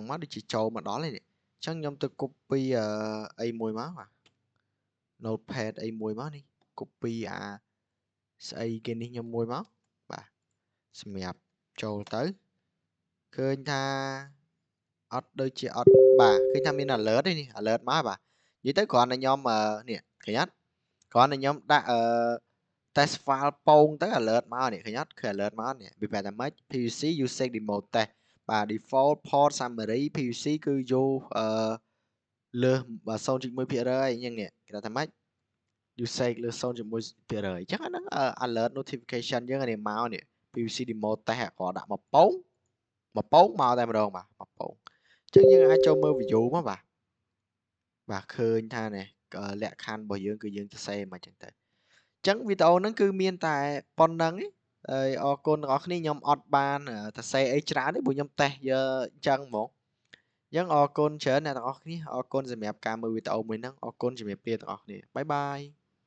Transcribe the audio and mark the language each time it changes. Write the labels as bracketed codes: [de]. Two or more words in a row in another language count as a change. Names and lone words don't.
[km] មកដូចជាចូលមកដល់ហើយនេះអញ្ចឹងខ្ញុំទៅ copy អីមួយមកបាទ notepad អីមួយមកនេះ copy អាស្អីគេនេះខ្ញុំមួយមកបាទសម្រាប់ចូលទៅឃើញថាអត់ដូចជាអត់បាទឃើញថាមាន alert ទេនេះ alert មកបាទនិយាយទៅគ្រាន់តែខ្ញុំនេះឃើញអត់គ្រាន់តែខ្ញុំដាក់ test file ពងទៅ alert មកនេះឃើញអត់ឃើញ alert មកនេះវាប្រាប់ថាម៉េច [en] PVC usage demo test [km] បាទ [en] default port summary PVC [km] គឺយកលើស 0.1% អញ្ចឹងនេះគេថាម៉េច usage លើស 0.1% អញ្ចឹ ងអាហ្នឹង [en] alert notification [km] យើងនេះមកនេះ [en] PVC demo test [km] គាត់ដាក់មកពងមកតែម្ដងបាទមកពងអញ្ចឹងយើងអាចចូលមើល view មកបាទឃើញថានេះលក្ខខណ្ឌរបស់យើងគឺយើងសរសេរមកអញ្ចឹងទៅអញ្ចឹងវីដេអូហ្នឹងគឺមានតែប៉ុណ្្នឹងឯងហើយអរគុណទាំងអស់គ្នាខ្ញុំអត់បានសរសេរអីច្រើនទេព្រោះខ្ញុំតេស្តយកអញ្ចឹងហ្មងអញ្ចឹងអរគុណច្រើនអ្នកទាំងអស់គ្នាអរគុណសម្រាប់ការមើលវីដេអូមួយហ្នឹងអរគុណជំរាបលាទាំងអស់គ្នាបាយបាយ